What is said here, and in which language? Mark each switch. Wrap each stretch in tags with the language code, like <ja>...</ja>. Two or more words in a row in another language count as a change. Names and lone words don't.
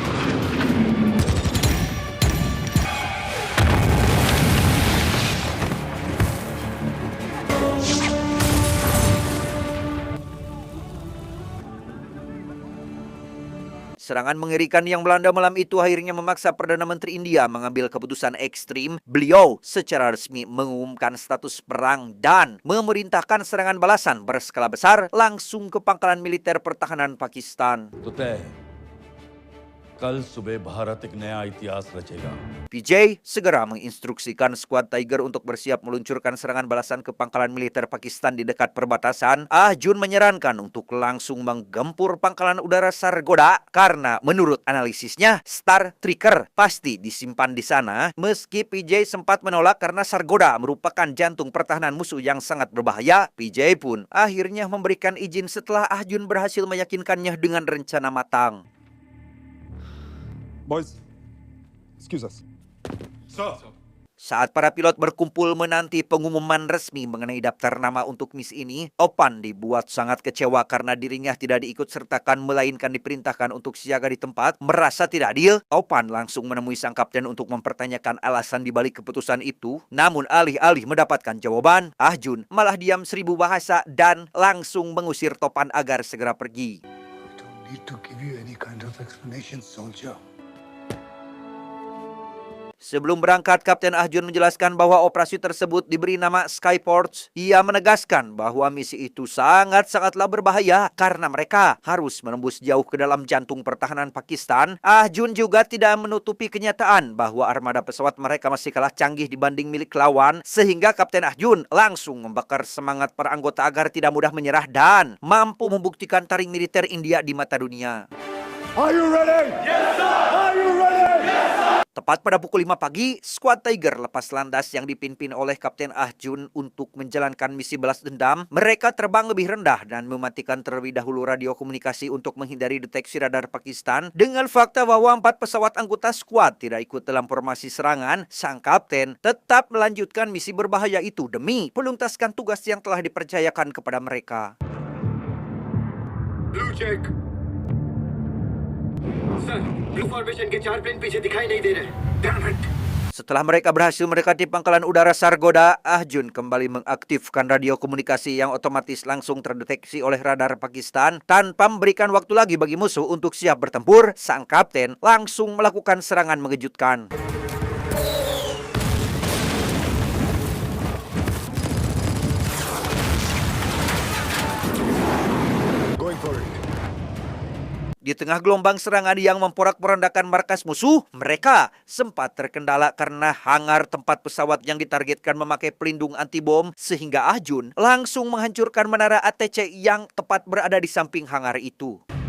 <id>Serangan mengerikan yang melanda malam itu akhirnya memaksa Perdana Menteri India mengambil keputusan ekstrim. Beliau secara resmi mengumumkan status perang dan memerintahkan serangan balasan berskala besar langsung ke pangkalan militer pertahanan Pakistan.</id> <hi>तो तय है कल सुबह भारत एक नया इतिहास रचेगा।</hi> <id>PJ segera menginstruksikan skuad Tiger untuk bersiap meluncurkan serangan balasan ke pangkalan militer Pakistan di dekat perbatasan. Ah Jun menyarankan untuk langsung menggempur pangkalan udara Sargodha karena menurut analisisnya Star Striker pasti disimpan di sana. Meski PJ sempat menolak karena Sargodha merupakan jantung pertahanan musuh yang sangat berbahaya, PJ pun akhirnya memberikan izin setelah Ah Jun berhasil meyakinkannya dengan rencana matang.</id> <en>Boys, excuse us.</en> <id>Saat para pilot berkumpul menanti pengumuman resmi mengenai daftar nama untuk misi ini, Opan dibuat sangat kecewa karena dirinya tidak diikut-sertakan melainkan diperintahkan untuk siaga di tempat. Merasa tidak adil, Opan langsung menemui sang kapten untuk mempertanyakan alasan dibalik keputusan itu. Namun alih-alih mendapatkan jawaban, Ah Jun malah diam 1000 bahasa dan langsung mengusir Topan agar segera pergi.</id> <en>I don't need to give you any kind of explanation, soldier.</en> <id>Sebelum berangkat, Kapten Ah Jun menjelaskan bahwa operasi tersebut diberi nama Skyports. Ia menegaskan bahwa misi itu sangat-sangatlah berbahaya karena mereka harus menembus jauh ke dalam jantung pertahanan Pakistan. Ah Jun juga tidak menutupi kenyataan bahwa armada pesawat mereka masih kalah canggih dibanding milik lawan, sehingga Kapten Ah Jun langsung membakar semangat para anggota agar tidak mudah menyerah dan mampu membuktikan taring militer India di mata dunia.</id> <en>Are you ready? Yes, sir! Are you ready?</en> <id>Tepat pada pukul 5 pagi, skuad Tiger lepas landas yang dipimpin oleh Kapten Ah Jun untuk menjalankan misi balas dendam. Mereka terbang lebih rendah dan mematikan terlebih dahulu radio komunikasi untuk menghindari deteksi radar Pakistan. Dengan fakta bahwa 4 pesawat anggota skuad tidak ikut dalam formasi serangan, sang kapten tetap melanjutkan misi berbahaya itu demi menuntaskan tugas yang telah dipercayakan kepada mereka.</id> <en>Blue check sir Blue formation</en> <hi>के 4 प्लेन पीछे दिखाई नहीं दे रहे।</hi> <en>Damn it!</en> <id>Setelah mereka berhasil mendekati pangkalan udara Sargodha, Ah Jun kembali mengaktifkan radio komunikasi yang otomatis langsung terdeteksi oleh radar Pakistan. Tanpa memberikan waktu lagi bagi musuh untuk siap bertempur, sang kapten langsung melakukan serangan mengejutkan.</id> <en>Going for it.</en> <id>Di tengah gelombang serangan yang memporak-porandakan markas musuh, mereka sempat terkendala karena hangar tempat pesawat yang ditargetkan memakai pelindung anti-bom, sehingga Ah Jun langsung menghancurkan menara ATC yang tepat berada di samping hangar itu.</id>